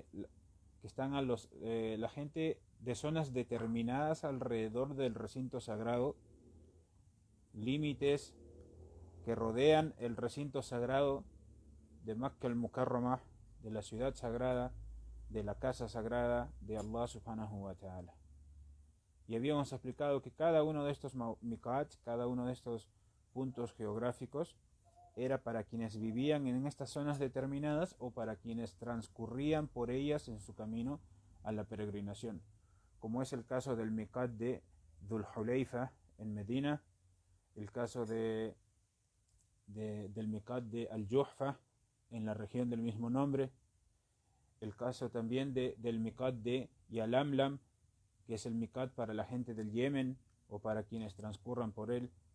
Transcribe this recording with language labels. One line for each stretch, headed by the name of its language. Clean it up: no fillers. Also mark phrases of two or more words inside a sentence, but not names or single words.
Spanish: la gente de zonas determinadas alrededor del recinto sagrado, límites que rodean el recinto sagrado de Makkah al-Mukarramah, de la ciudad sagrada, de la casa sagrada de
Arabic: الله سبحانه وتعالى.
Spanish: Y habíamos explicado que cada uno de estos miqat, cada uno de estos puntos geográficos, era para quienes vivían en estas zonas determinadas o para quienes transcurrían por ellas en su camino a la peregrinación, como es el caso del miqat de Dhul Hulayfa en Medina, el caso del miqat de Al-Juhfa en la región del mismo nombre, el caso también del miqat de Yalamlam, que es el miqat para la gente del Yemen o para quienes transcurran por él,